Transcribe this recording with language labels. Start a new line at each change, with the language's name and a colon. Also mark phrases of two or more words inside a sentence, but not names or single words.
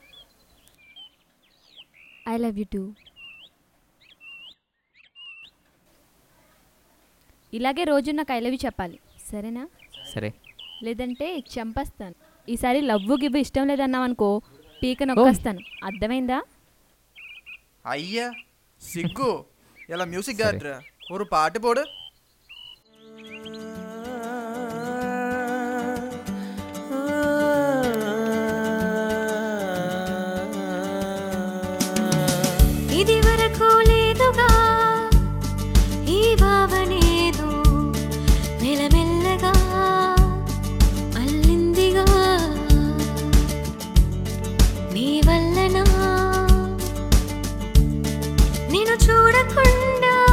English: I love you too.
Telugu: ఇలాగే రోజు నాకు
English: I love you
Telugu: చెప్పాలి, సరేనా? సరే. లేదంటే చంపేస్తాను. ఈసారి లవ్వు గివ్వు ఇష్టం లేదన్నావు అనుకో, పీక నొక్కేస్తాను, అర్థమైందా?
Tamil: ஐயா சிக்கு எல்லாம் மியூசிக் காட்டுற ஒரு பாட்டு போடு.
Telugu: ఇది వరకు లేదుగా ఈ భావనేదో మెల్లమెల్లగా అల్లిందిగా నీ వల్లనా నేను చూడకుండా